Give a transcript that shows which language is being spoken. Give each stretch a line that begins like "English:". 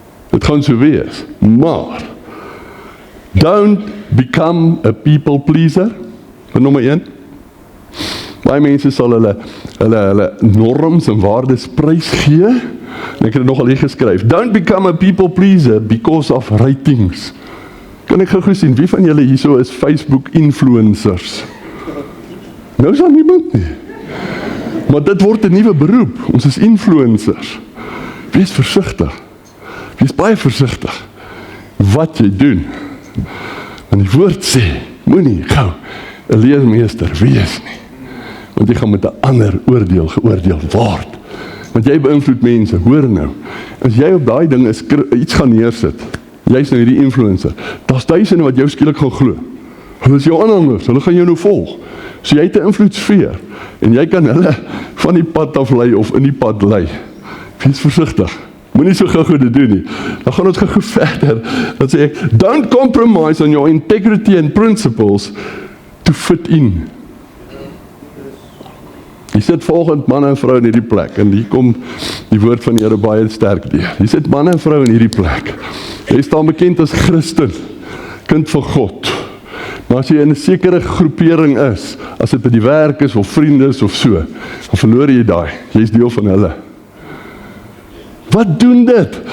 Afrikaans: Dit gaan so wees, maar
English: don't become a people pleaser.
Afrikaans: Nommer 1. Baie mense sal hulle norms en waardes prys gee. En ek het dit nogal hier geskryf.
English: Don't become a people pleaser because of ratings.
Afrikaans: Kan ek gou sien, wie van julle hierso is Facebook influencers? Nou is daar niemand nie. Maar dit word 'n nuwe beroep. Ons is influencers. Wees versigtig. Wees baie versigtig wat jy doen. Want die woord sê, moenie gou 'n leermeester wees nie. Want jy gaan met 'n ander oordeel geoordeel word. Want jy beïnvloed mense, hoor nou. As jy op daai ding iets gaan neersit, jy's nou hierdie influencer, daar's duisende wat jou skielik gaan glo. Hulle is jou aanhangers, hulle gaan jou nou volg. So jy het 'n invloedssfeer en jy kan hulle van die pad af lei of in die pad lei. Wees versigtig. Moenie so gou dit doen nie. Dan gaan ons gou verder. Dan sê ek,
English: don't compromise on your integrity and principles to fit in.
Afrikaans: Jy sit volgend man en vrou in hierdie plek, en hier kom die woord van die Here baie sterk deur. Jy sit man en vrou in hierdie plek. Jy staan bekend as Christen, kind van God. Maar as jy in 'n sekere groepering is, as dit by die werk is, of vriende is, of so, dan verloor jy daai. Jy is deel van hulle. Wat doen dit?